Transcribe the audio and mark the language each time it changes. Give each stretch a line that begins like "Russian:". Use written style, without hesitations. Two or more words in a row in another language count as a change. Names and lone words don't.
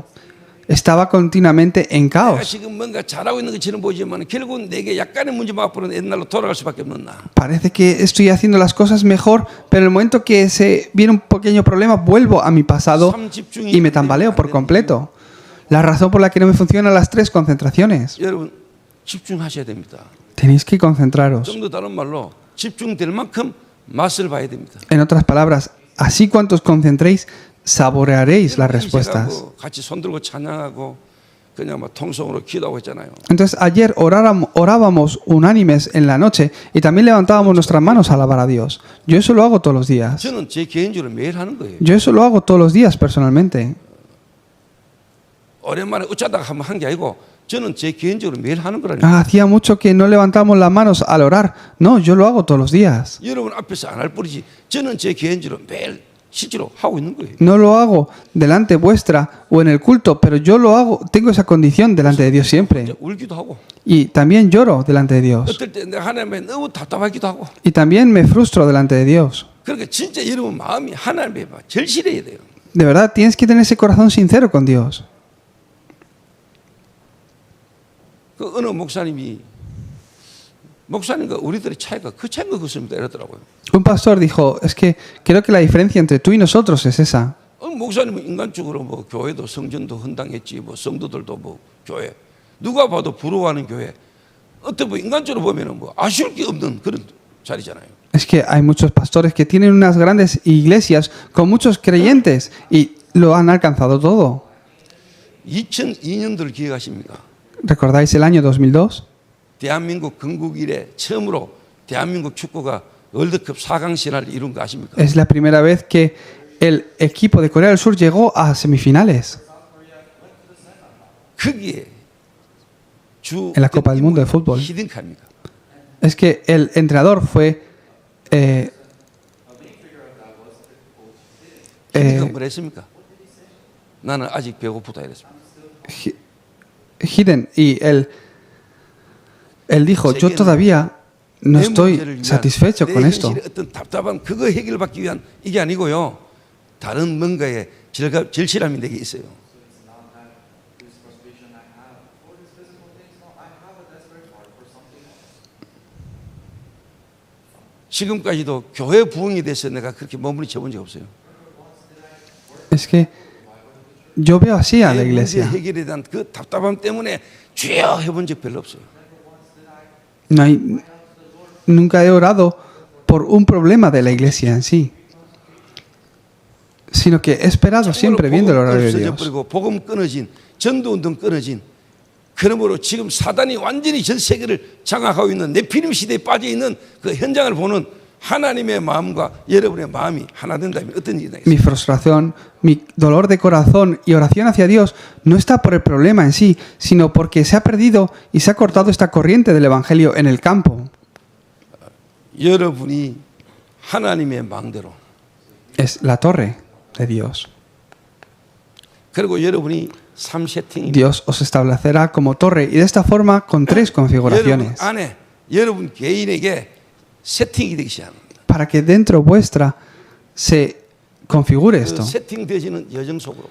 Spanish: Estaba continuamente en
Korean: 내가
Spanish: caos.
Korean: 지금 뭔가 잘하고 있는 것처럼 보이지만 결국은 내게 약간의 문제만 앞으로 옛날로 돌아갈 수밖에 없는 나.
Spanish: Parece que estoy haciendo las cosas mejor, pero en el momento que se viene un pequeño problema, vuelvo a mi pasado y me tambaleo por completo. La razón por la que no me funcionan las 3 concentraciones.
Korean: 여러분 집중하셔야 됩니다.
Spanish: Tenéis que concentraros.
Korean: 좀 더 다른 말로 집중될 만큼 맛을 봐야 됩니다.
Spanish: En otras palabras, así cuantos concentréis, saborearéis las respuestas.
Korean: 같이 손들고 찬양하고 그냥 막 통성으로 기도하고 했잖아요.
Spanish: Entonces ayer orábamos unánimes en la noche y también levantábamos nuestras manos a alabar a Dios. Yo eso lo hago todos los días.
Korean: 저는 제 개인적으로 매일 하는 거예요.
Spanish: Yo eso lo hago todos los días personalmente.
Korean: 오랜만에 어쩌다가 한번 한 게 아니고 저는 제 개인적으로 매일 하는 거라니까.
Spanish: Hacía mucho que no levantamos las manos al orar. No, yo lo hago todos los días.
Korean: 여러분 앞에서 안 할 뿐이지 저는 제 개인적으로 매일 실제로 하고 있는 거예요.
Spanish: No lo hago delante vuestra o en el culto, pero yo lo hago, tengo esa condición delante de Dios siempre.
Korean: 울기도 하고
Spanish: Y también lloro delante de Dios.
Korean: 어떨 때 내가 하나님에 너무 답답하기도 하고.
Spanish: Y también me frustro delante de Dios.
Korean: 그러니까 진짜 여러분 마음이 하나님에 절실해야 돼요.
Spanish: De verdad, tienes que tener ese corazón sincero con Dios.
Korean: 그 어느 목사님과 우리들의 차이가 그 차이인 것 같습니다. 이러더라고요.
Spanish: Un pastor dijo, es que creo que la diferencia entre tú y nosotros es esa.
Korean: 목사님은 인간적으로 뭐 교회도 성전도 헌당했지, 뭐 성도들도 뭐 교회 누가 봐도 부러워하는 교회. 어떻게 보면 인간적으로 보면은 뭐 아쉬울 게 없는 그런 자리잖아요.
Spanish: Es que hay muchos pastores que tienen unas grandes iglesias con muchos creyentes y lo han alcanzado todo.
Korean: 2002년도를 기억하십니까?
Spanish: ¿Recordáis el año 2002?
Korean: 대한민국 건국 이래 처음으로 대한민국 축구가 월드컵 4강 신화를 이룬 거 아십니까?
Spanish: Es la primera vez que el equipo de Corea del Sur llegó a semifinales
Korean: 거기에 주
Spanish: en la Copa del Mundo de Fútbol.
Korean: 히딩카입니까?
Spanish: Es que el entrenador fue
Korean: 히딩카 뭐라 했습니까? 나는 아직 배고프다 이랬습니다.
Spanish: Hiden, y él dijo, yo todavía no estoy satisfecho con esto.
Korean: 어떤 답답한 그거 해결받기 위한 이게 아니고요. 다른 뭔가의 절실함이 내게 있어요. 지금까지도 교회 부흥에 대해서 내가 그렇게 머무르쳐 본 적 없어요.
Spanish: Es que yo veo así a la
Korean: 내 문제
Spanish: iglesia.
Korean: 해결에 대한 그 답답함 때문에 주여 해본 적 별로 없어요.
Spanish: No hay, nunca he orado por un problema de la iglesia en sí, sino que he esperado siempre viendo el horario de Dios.
Korean: 그리고 복음 끊어진 전도운동 끊어진 그러므로 지금 사단이 완전히 전 세계를 장악하고 있는 네피림 시대에 빠져 있는 그 현장을 보는 하나님의 마음과 여러분의 마음이 하나 된다면 어떤 일이
Spanish: Mi
Korean: 나겠습니까?
Spanish: frustración, mi dolor de corazón y oración hacia Dios no está por el problema en sí, sino porque se ha perdido y se ha cortado esta corriente del Evangelio en el campo.
Korean: 여러분이 하나님의 망대로
Spanish: Es la torre de Dios.
Korean: 그리고 여러분이 3세팅입니다.
Spanish: Dios os establecerá como torre y de esta forma con 3
Korean: 여러분
Spanish: configuraciones
Korean: 안에 여러분 개인에게 세팅이 되기 시작합니다.
Spanish: para que dentro vuestra se configure
Korean: 그
Spanish: esto
Korean: 세팅되시는 여정 속으로